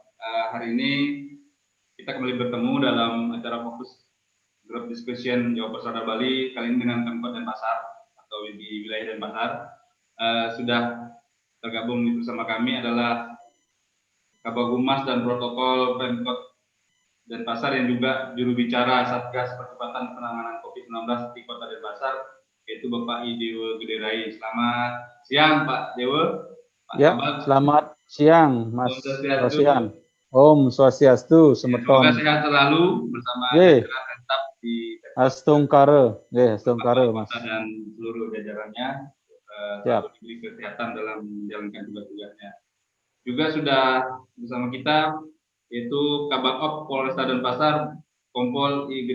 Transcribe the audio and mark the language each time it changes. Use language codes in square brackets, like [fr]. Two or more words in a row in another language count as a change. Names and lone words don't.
[id] Hari ini kita kembali bertemu dalam acara fokus Group Discussion Jawa Pos Radar Bali, kali ini dengan Pemkot Denpasar atau di wilayah Denpasar. Sudah tergabung bersama kami adalah Kabag Humas dan Protokol Pemkot Denpasar yang juga juru bicara Satgas Percepatan Penanganan COVID-19 di Kota Denpasar, yaitu Bapak I. Dewa Gederai. Selamat siang Pak Dewa. Pak ya, Kabag. Selamat siang Mas Rosihan. [ban] Om Swastiastu, Semeton. [id] Semoga sehat selalu bersama jajaran tetap di Astungkare, Astungkare Mas. Dan seluruh jajarannya selalu diberi kesehatan dalam menjalankan tugas-tugasnya. Juga sudah bersama kita yaitu Kabag Op Polresta Denpasar, Kompol I.